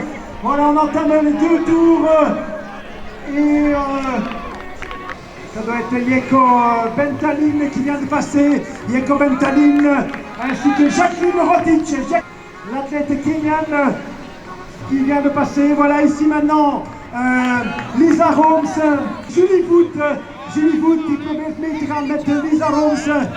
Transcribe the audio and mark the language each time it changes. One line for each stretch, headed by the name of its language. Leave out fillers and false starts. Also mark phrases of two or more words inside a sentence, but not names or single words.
French: Voilà, on entame les 2 tours et ça doit être Yeko Bentalin qui vient de passer. Yeko Bentalin ainsi que Jacqueline Rodic, l'athlète kenyane qui vient de passer. Voilà ici maintenant
Dutch: Lisa Holmes, Julie Wood die probeert mee te gaan met Lisa Holmes.